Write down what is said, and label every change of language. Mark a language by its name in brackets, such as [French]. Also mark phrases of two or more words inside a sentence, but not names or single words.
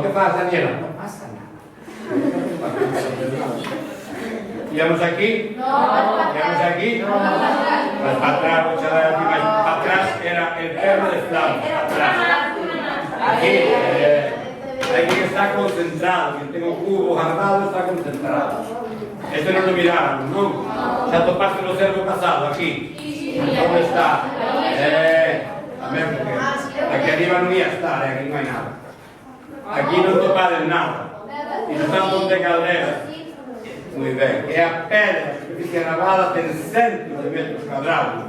[Spanish] ¿Qué pasa, Daniela? No pasa nada. ¿Íbamos aquí? No. ¿Íbamos aquí? No. Pues para atrás, para atrás era el perro de Flavio. Aquí, aquí está concentrado. Quien tengo cubo guardado está concentrado. [Galician] Este non lo miramos, non? Xa topaste no cervo casado, aquí? Onde está? Tamén, porque aquí arriba non ia estar, aquí non hai nada. Aquí non topades nada. Iso está en Ponte Caldelas. Moi ben. E a pedra, a superficie gravada, ten centos de metros cuadrados.